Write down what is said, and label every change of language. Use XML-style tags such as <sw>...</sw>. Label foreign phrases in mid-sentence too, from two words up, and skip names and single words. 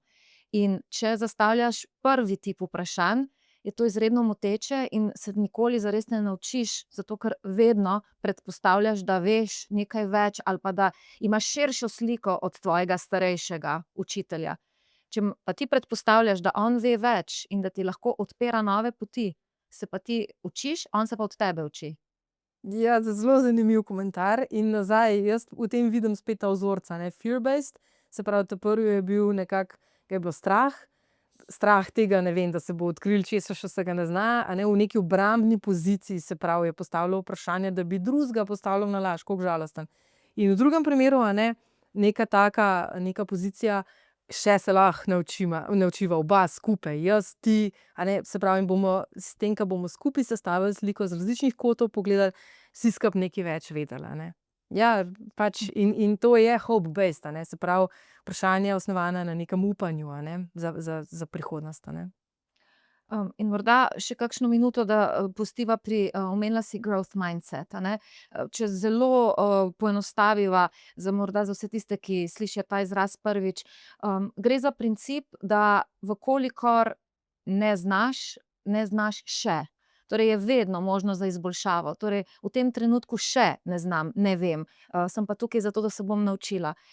<sl>In če zastavljaš prvi tip vprašanj, je to izredno moteče in se nikoli zares ne naučiš, zato ker vedno predpostavljaš, da veš nekaj več ali pa da imaš širšo sliko od tvojega starejšega učitelja. Če pa ti predpostavljaš, da on ve več in da ti lahko odpira nove poti, se pa ti učiš, on se pa od tebe uči. Ja, zelo zanimiv komentar in nazaj, jaz v tem vidim spet ta vzorca, ne, fear-based, se pravi, ta prvi je bil nekako, ga je bilo strah, strah tega, ne vem, da se bo odkrilo česa še se ga ne zna, a ne, v neki obrambni poziciji, se pravi, je postavljal vprašanje, da bi drugega postavljal na laž, koliko žalosten. In v drugem primeru, a ne, neka taka, neka pozicija, še se lahko naučiva oba skupaj, jaz, ti, a ne, se pravi, in bomo s tem, ko bomo skupaj sestavili sliko z različnih kotov pogledali, vsi skupaj nekaj več vedeli, a ne. Ja, pač in to je hope-based, a ne, se pravi, vprašanja osnovana na nekem upanju, a ne, za prihodnost, a ne. In morda še kakšno minuto, da, pustiva pri, omenila si</sl> <en>growth mindset,</en> <sl>a ne. Če zelo, poenostaviva morda za vse tiste, ki slišijo ta izraz prvič, gre za princip, da v kolikor ne znaš, ne znaš še. Torej je vedno možnost za izboljšavo. Torej v tem trenutku še ne znam, ne vem, sem pa tukaj zato, da se bom naučila.</sl>